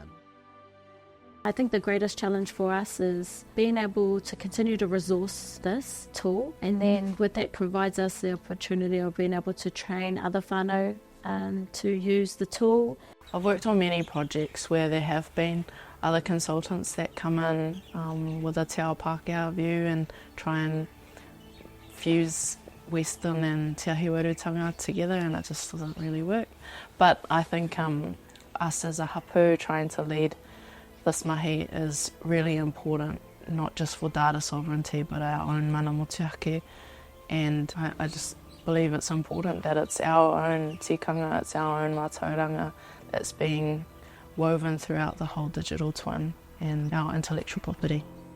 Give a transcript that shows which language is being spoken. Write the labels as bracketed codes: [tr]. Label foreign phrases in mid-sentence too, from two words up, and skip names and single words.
[en] I think the greatest challenge for us is being able to continue to resource this tool, and then with that provides us the opportunity of being able to train other whānau to use the tool. I've worked on many projects where there have been other consultants that come in with a [mi] te ao Pākehā [en] view and try and fuse Western and [mi] te ahi warutanga [en] together, and it just doesn't really work. But I think us as a hapu trying to lead this mahi is really important, not just for data sovereignty but our own [mi] mana motuhake, [en] and I just believe it's important that it's our own tikanga, it's our own mātauranga that's being woven throughout the whole digital twin and our intellectual property.